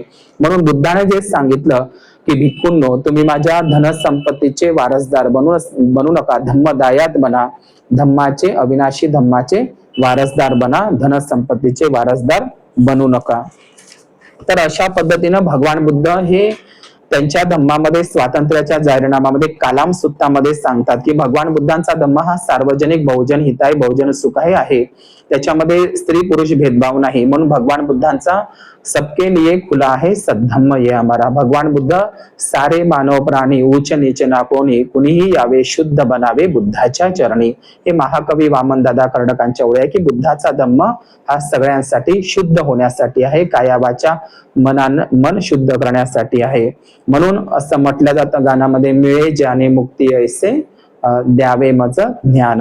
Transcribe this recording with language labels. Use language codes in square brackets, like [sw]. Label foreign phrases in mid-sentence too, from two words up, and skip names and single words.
[mr] म्हणून बुद्धाने जे सांगितलं की भिक्खूंनो तुम्ही माझ्या धनसंपत्तीचे वारसदार बनू नका, धम्मदायात बना, धम्माचे अविनाशी धम्माचे वारसदार बना, धनसंपत्तीचे वारसदार बनू नका. तर अशा पद्धतीनं भगवान बुद्ध हे त्यांच्या धम्मामध्ये स्वातंत्र्याच्या जाहीरनामामध्ये कालाम सुत्तामध्ये सांगतात की भगवान बुद्धांचा धम्म हा सार्वजनिक [pi] बहुजन हिताय बहुजन सुखाय [mr] आहे. त्याच्यामध्ये स्त्री पुरुष भेदभाव नाही. म्हणून भगवान बुद्धांचा [hi] सबके लिए खुला आहे सद्धम्म ये हमारा. [mr] भगवान बुद्ध सारे मानव प्राणी उच्च नीच ना कोणी कुणीही यावे शुद्ध बनावे बुद्धाच्या चरणी. हे महाकवी वामनदादा कर्डकांच्या ओळी आहे की बुद्धाचा धम्म हा सगळ्यांसाठी शुद्ध होण्यासाठी आहे, कायावाचा मन शुद्ध करण्यासाठी आहे. म्हणून असं म्हटलं जातं गाण्यामध्ये मिळे ज्याने मुक्ती ऐसे द्यावे मज ज्ञान.